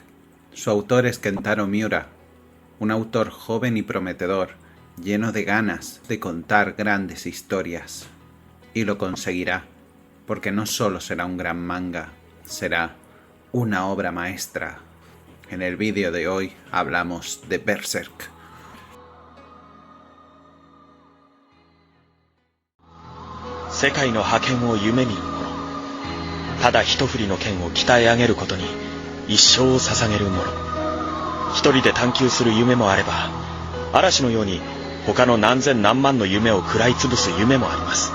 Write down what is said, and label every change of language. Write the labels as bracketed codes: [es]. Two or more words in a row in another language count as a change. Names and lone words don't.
[es] Su autor es Kentaro Miura, un autor joven y prometedor, lleno de ganas de contar grandes historias. Y lo conseguirá, porque no solo será un gran manga, será una obra maestra. En el vídeo de hoy hablamos de Berserk. [ja] 世界の覇権を夢見る者、ただ一振りの剣を鍛え上げることに一生を捧げる者、一人で探求する夢もあれば、嵐のように他の何千何万の夢を食らいつぶす夢もあります。